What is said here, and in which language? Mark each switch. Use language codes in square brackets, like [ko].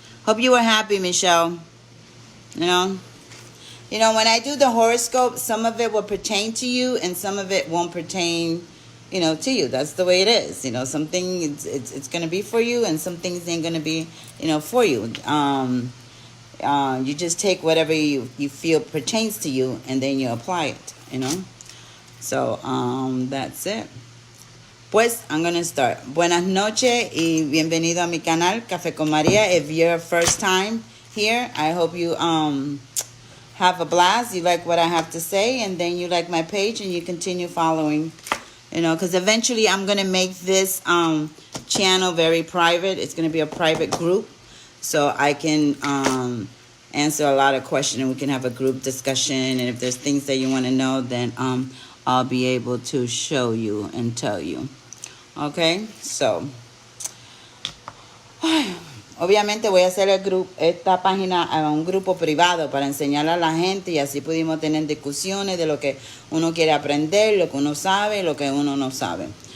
[en] Hope you were happy, Michelle. You know, when I do the horoscope, some of it will pertain to you and some of it won't pertain, to you. That's the way it is. Something it's going to be for you and some things ain't going to be, for you. You just take whatever you feel pertains to you and then you apply it, So, that's it. Pues, I'm going to start. [es] Buenas noches y bienvenido a mi canal, Café con María. [en] If you're first time here, I hope you have a blast. You like what I have to say, and then you like my page, and you continue following. Because eventually I'm going to make this channel very private. It's going to be a private group, so I can answer a lot of questions, and we can have a group discussion. And if there's things that you want to know, then I'll be able to show you and tell you. [es] Okay, so obviamente voy a hacer esta página a un grupo privado para enseñarle a la gente y así pudimos tener discusiones de lo que uno quiere aprender, lo que uno sabe, lo que uno no sabe.